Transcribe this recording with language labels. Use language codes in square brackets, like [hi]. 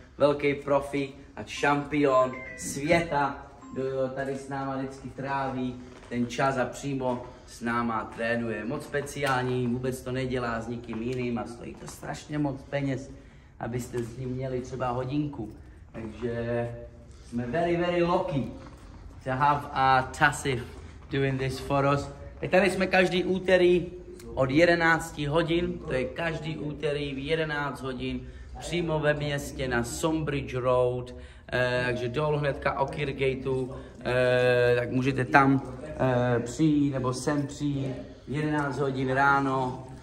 [cs] Velký profi a šampion světa, kdo tady s náma vždycky tráví ten čas a přímo s náma trénuje. Moc speciální, vůbec to nedělá s nikým jiným a stojí to strašně moc peněz, abyste s ním měli třeba hodinku. Takže jsme [en] very lucky to have our Tassif doing this for us. [cs] Tady jsme každý úterý od 11 hodin, to je každý úterý v 11 hodin přímo ve městě na Sombridge Road, takže dolů hnedka o Kirkgateu, tak můžete tam přijít nebo sem přijít 11 hodin ráno.